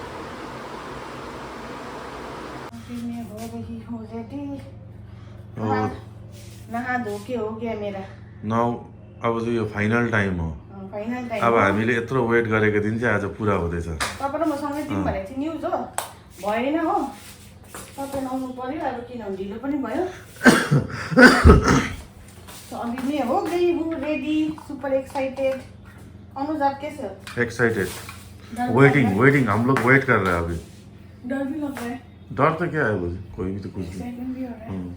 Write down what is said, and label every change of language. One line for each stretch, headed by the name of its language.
Hindi: मैं हो रही हूँ रेडी, नहा धो के हो गया मेरा।
Nepali: नाउ अब चाहिँ यो फाइनल टाइम हो।
English: final time
Nepali: अब हामीले यत्रो वेट गरेको दिन चाहिँ आज पुरा हुँदैछ। तपाईँ र मसँगै दिउँ भनेको थिएँ न्युज, हो भएन हो। तपाईँ आउनु पर्यो, अब किनभने ढिलो पनि भयो।
Hindi: तो अभी मैं हो गई हूँ रेडी, सुपर एक्साइटेड। अनुज आप कैसे हो? एक्साइटेड, वेटिंग हम लोग वेट कर रहे हैं अभी। डर भी लग रहा है। डर तो क्या है, मुझे कोई भी तो कुछ एक्साइटमेंट भी हो रहा है।